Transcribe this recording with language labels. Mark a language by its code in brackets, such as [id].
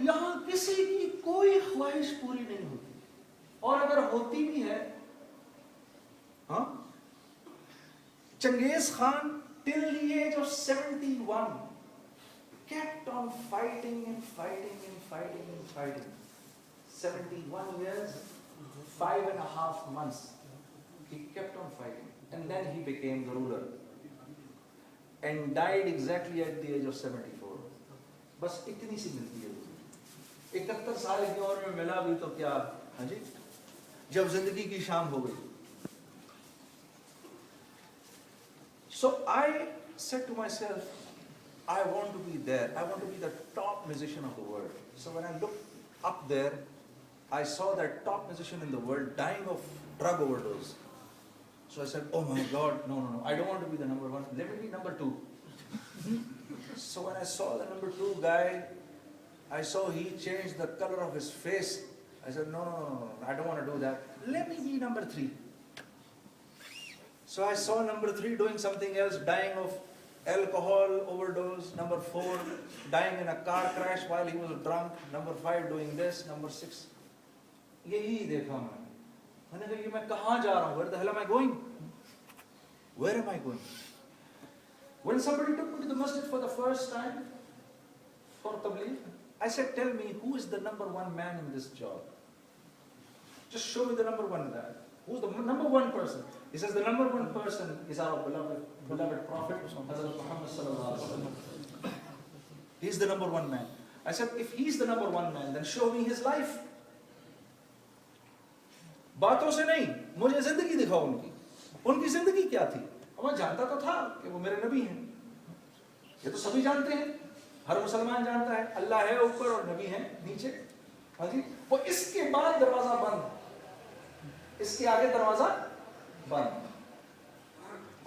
[hi] यहां किसी की कोई ख्वाहिश पूरी नहीं होती, और अगर होती भी है, Genghis Khan [en] till the age of 71 kept on fighting and fighting [hi] and fighting and fighting. [en] 71 years, 5.5 months, he kept on fighting, and then he became the ruler and died exactly at the age of 74. [hi] बस इतनी सी मिलती है, 71 साल की उम्र में मिला भी तो क्या, हाँ जी, जब जिंदगी की शाम हो गई। [en] So I said to myself, I want to be there. I want to be the top musician of the world. So when I looked up there, I saw that top musician in the world dying of drug overdose. So I said, oh my God, no, I don't want to be the number one. Let me be number two. So when I saw the number two guy I saw he changed the color of his face. I said, no, I don't want to do that. Let me be number 3. So I saw number 3 doing something else, dying of alcohol overdose. Number 4, dying in a car crash while he was drunk. Number 5, doing this. Number 6. [hi] यही देखा मैंने कहा ये मैं कहाँ जा रहा हूँ? [en] Where the hell am I going? Where am I going? When somebody took me to the masjid for the first time for tabligh, I said, tell me, who is the number 1 man in this job? Just show me the number 1 guy. Who's the number 1 person? He says the number 1 person is our beloved Prophet, Hazrat Muhammad sallallahu alaihi wasallam. He's the number 1 man. I said, if he's the number 1 man, then show me his life. [hi] बातों से नहीं, मुझे जिंदगी दिखाओ उनकी। उनकी जिंदगी क्या थी? मैं जानता तो था कि वो मेरे नबी हैं। ये तो सभी जानते हैं, हर मुसलमान जानता है, अल्लाह है ऊपर और नबी है नीचे। हाँ जी, वो इसके बाद दरवाजा बंद, इसके आगे दरवाजा बंद।